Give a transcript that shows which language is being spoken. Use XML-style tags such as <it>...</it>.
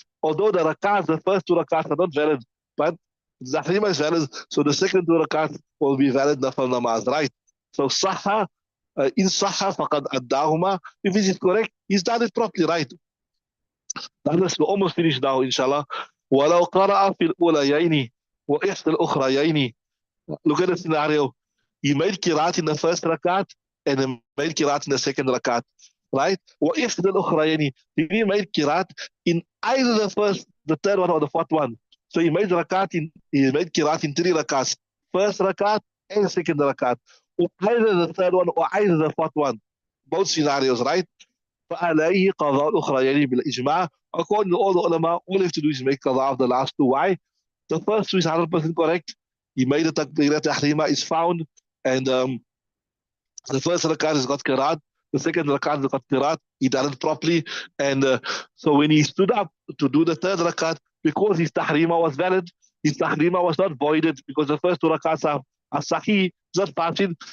<en>Although the rakats, the first two rakats are not valid, but the tahrima is valid, so the second two rakats will be valid nafal namaz, right? So saha, in saha faqad addahuma, if it is correct, he's done it properly, right? That is, we're almost finished now, inshallah.</en> <ar>ولو قرأ في الأوليين وإحدى الأخريين.</ar> <en>Look at the scenario. He made kirat in the first rakat and he made kirat in the second rakat, right?</en> <ar>وإحدى الأخريين.</ar> <en>He made kirat in either the first, the third one, or the fourth one. So he made kirat in three rakats, first rakat and second rakat, or either the third one or either the fourth one. Both scenarios, right?</en> <ar>فعليه قضاء الأخريين بالإجماع.</ar> <en>According to all the ulama, all you have to do is make qada of the last two. Why? The first two is 100% correct. He made the takbirat tahrima is found, and the first rakat has got qiraat, the second rakat has got qiraat. He done it properly, and so when he stood up to do the third rakat, because his tahrima was valid, his tahrima was not voided because the first two rakats are sahih, not fasid.</en>